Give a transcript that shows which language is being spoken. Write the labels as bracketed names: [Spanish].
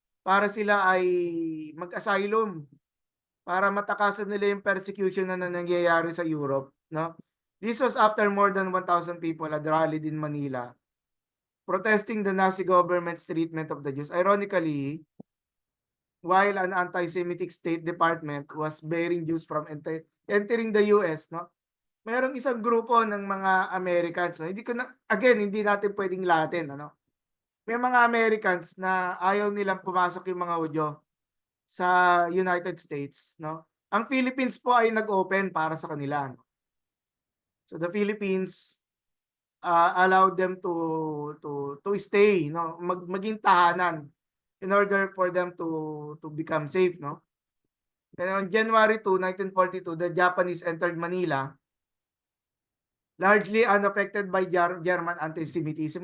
[Filipino] Para sila ay mag-asylum, para matakasan nila yung persecution na nangyayari sa Europe, no? [English] This was after more than 1,000 people had rallied in Manila protesting the Nazi government's treatment of the Jews. Ironically, while an anti-Semitic State Department was barring Jews from entering the US, no? [Filipino] Mayroong isang grupo ng mga Americans, no? Hindi natin pwedeng lahatin, ano? May mga Americans na ayaw nilang pumasok yung mga Hudyo sa United States, no? Ang Philippines po ay nag-open para sa kanila, no? [English] So the Philippines allowed them to stay, no? [Filipino] Maging tahanan [English] in order for them to become safe, [Filipino] no? [English] And on January 2, 1942, the Japanese entered Manila, largely unaffected by German anti-Semitism.